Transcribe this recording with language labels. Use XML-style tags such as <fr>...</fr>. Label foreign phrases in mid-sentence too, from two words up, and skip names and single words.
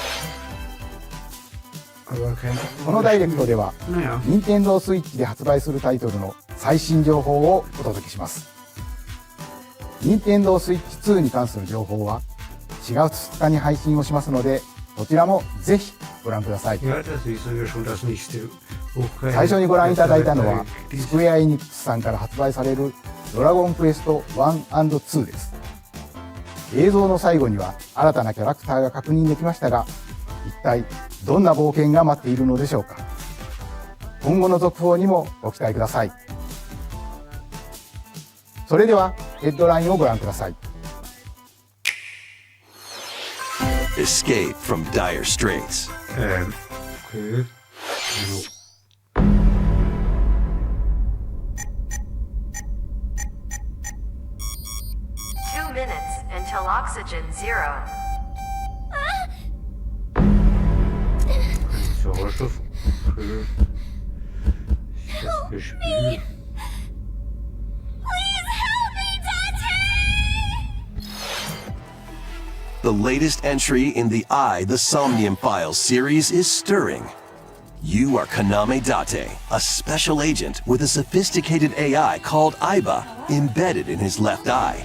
<de>Aber kein</de> <ja>このダイレクトでは、</ja> <de>Naja,</de> <ja>任天堂スイッチで発売するタイトルの最新情報をお届けします。任天堂スイッチ2に関する情報は4月2日に配信をしますので、こちらもぜひご覧ください。</ja> <de>ja, das wissen wir schon, das nächste Woche.</de> <ja>最初にご覧いただいたのは、スクエア・エニックスさんから発売されるドラゴンクエスト 1&2 です。映像の最後には新たなキャラクターが確認できましたが、一体どんな冒険が待っているのでしょうか。今後の続報にもご期待ください。それではヘッドラインをご覧ください。</ja> <en>Escape from dire straits. Okay. Until oxygen 0.</en> <de>Sauerstoff. Okay. Ist das für Spiel?</de> <en>The latest entry in the the Somnium Files series is stirring. You are Kaname Date, a special agent with a sophisticated AI called Aiba embedded in his left eye.</en>